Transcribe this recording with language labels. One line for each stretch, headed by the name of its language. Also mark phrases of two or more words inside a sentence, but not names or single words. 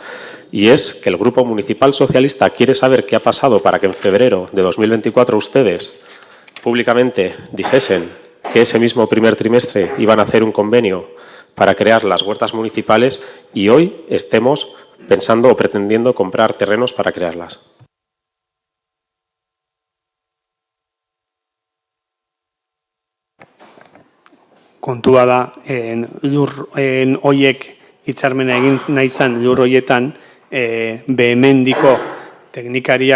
Spanish: Y es que el Grupo Municipal Socialista quiere saber qué ha pasado para que en febrero de 2024 ustedes públicamente dijesen que ese mismo primer trimestre iban a hacer un convenio para crear las huertas municipales y hoy estemos pensando o pretendiendo comprar terrenos para crearlas.
Basque: Kontua da, lur hoiek hitzarmena egin nahi izan lur hoietan, behemendiko teknikariak